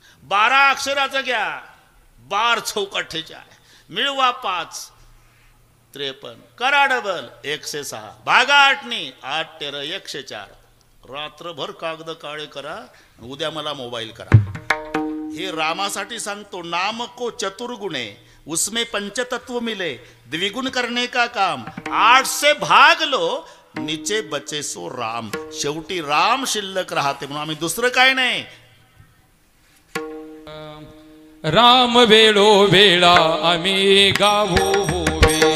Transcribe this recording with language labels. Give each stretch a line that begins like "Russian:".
Marathi: 12 अक्षराचं घ्या, 12 चौक 48, मिळवा 5 53, करा डबल 106, भागा 8 ने, 8 13 104. रात्रभर कागद काळे करा, उद्या मला मोबाईल करा. हे रामासाठी सांगतो.
Hindi: नाम को चतुर्गुणे, उसमें पंचतत्व मिले, द्विगुण करने का काम, 8 से भाग लो, नीचे बचे सो राम.
Marathi: शेवटी राम शिल्लक राहते. म्हणून आम्ही दुसरं काय नाही. राम वेळो वेळा आम्ही गावो होवे.